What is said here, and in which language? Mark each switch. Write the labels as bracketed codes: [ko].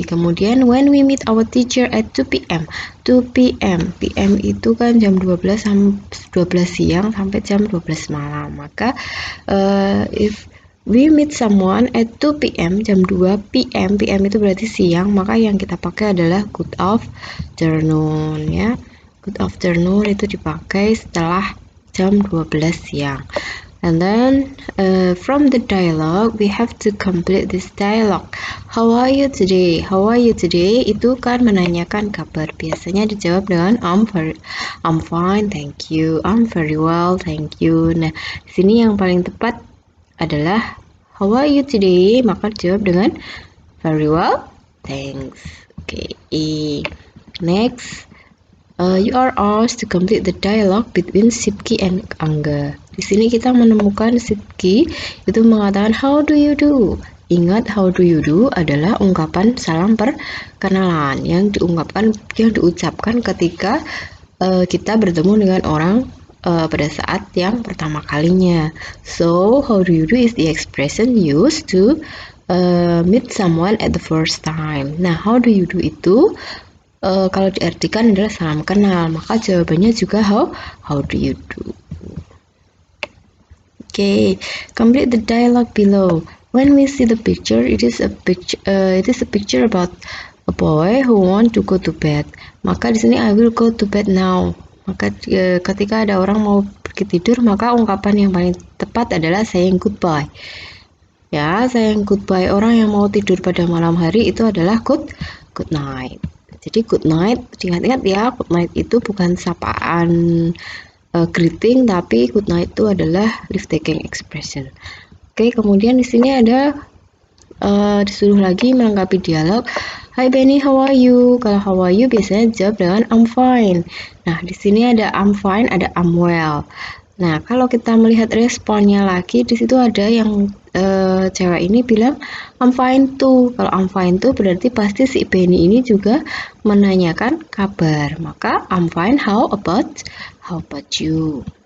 [id] Kemudian [en] when we meet our teacher at 2 p.m. 2 p.m. [id] PM itu kan jam 12 siang sampai jam 12 malam. Maka [en] if we meet someone at 2 p.m. [id] jam 2 p.m. PM itu berarti siang, maka yang kita pakai adalah [en] good afternoon [id] ya. [en] Good afternoon [id] itu dipakai setelah jam 12 siang. [en] And then from the dialogue we have to complete this dialogue. How are you today? How are you today? [id] Itu kan menanyakan kabar. Biasanya dijawab dengan [en] I'm fine, thank you. I'm very well, thank you. [id] Nah, di sini yang paling tepat adalah [en] how are you today? [id] Maka dijawab dengan [en] very well, thanks. Okay. Next, you are asked to complete the dialogue between Sipki and Angga. [id] Di sini kita menemukan Sipki itu mengatakan [en] how do you do. [id] Ingat, [en] how do you do [id] adalah ungkapan salam perkenalan yang diucapkan ketika kita bertemu dengan orang pada saat yang pertama kalinya. [en] So, how do you do is the expression used to meet someone at the first time. [id] Nah, [en] how do you do [id] itu kalau diartikan adalah salam kenal, maka jawabannya juga [en] how do you do. Okay, complete the dialogue below. When we see the picture, it is a picture about a boy who want to go to bed. [id] Maka di sini [en] I will go to bed now. [id] Maka ketika ada orang mau pergi tidur, maka ungkapan yang paling tepat adalah [en] saying goodbye. [id] Ya, [en] saying goodbye [id] orang yang mau tidur pada malam hari itu adalah [en] good night. [id] Jadi [en] good night, [id] ingat-ingat ya, [en] good night [id] itu bukan sapaan greeting, tapi good night itu adalah [en] leave taking expression. [id] Oke, kemudian di sini ada disuruh lagi melengkapi dialog. [en] Hi Benny, how are you? [id] Kalau [en] how are you [id] biasanya jawab dengan [en] I'm fine. [id] Nah, di sini ada [en] I'm fine, [id] ada [en] I'm well. [id] Nah, kalau kita melihat responnya lagi, di situ ada yang cewek ini bilang [en] I'm fine too. [id] Kalau [en] I'm fine too [id] berarti pasti si Benny ini juga menanyakan kabar. Maka [en] I'm fine, how about you?